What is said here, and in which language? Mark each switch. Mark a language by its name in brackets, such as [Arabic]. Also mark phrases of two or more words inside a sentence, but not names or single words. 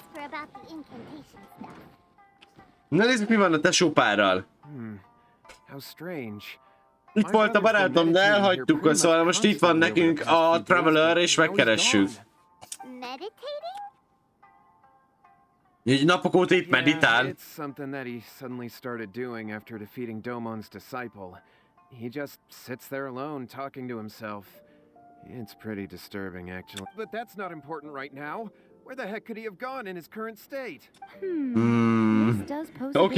[Hungarian] Na nézzük, mi van a tesópárral. Itt volt a barátom, de elhagytuk, szóval most itt van nekünk a Traveler, és megkeressük. Így napok óta itt [English] Yeah, [Hungarian] meditál. [English] it's something that he suddenly started doing after defeating Domon's disciple. He just sits there alone, talking to himself. It's pretty disturbing, actually. But that's not important right now. Where the heck could he have gone in his current state? This does pose a